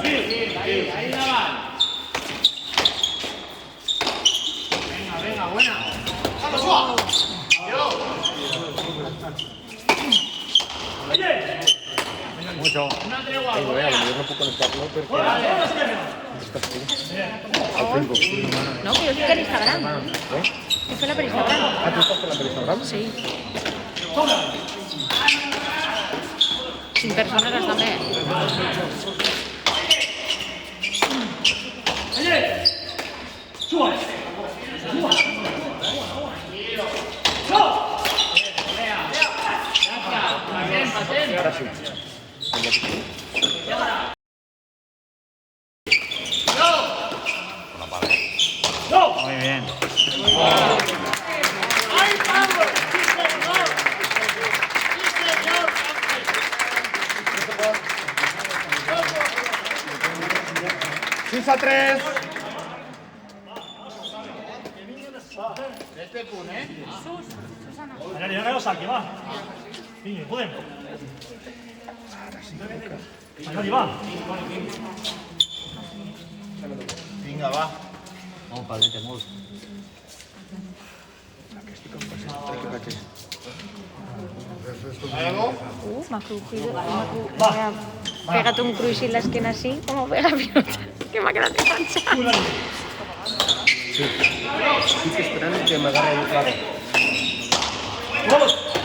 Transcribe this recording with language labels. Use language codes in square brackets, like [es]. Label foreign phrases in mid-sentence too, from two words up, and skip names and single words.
[es] Venga, buena. Mucho. [ca] Ai, a lo millor no puc connectar-lo perquè... Al Facebook. [es] No, que yo estoy en Instagram. Estoy en Instagram. [ca] Ah, tu estàs parlant per Instagram? [es] Sí. Sin personas también. [ca] Ara sí. [es] Muy bien. [ca] Sis a 3. [es] Mira, que lo saque, va. [ca] Vinga, podem. Vinga, va. Vinga, va. Molt padrete, molt. [es] Me ha crujido. Me ha pegado un cruise en la esquina así, como pega pelota. Que me ha quedado enganchado. Sí. [ca] Estic esperant que m'agarri el claro. [es] Vamos.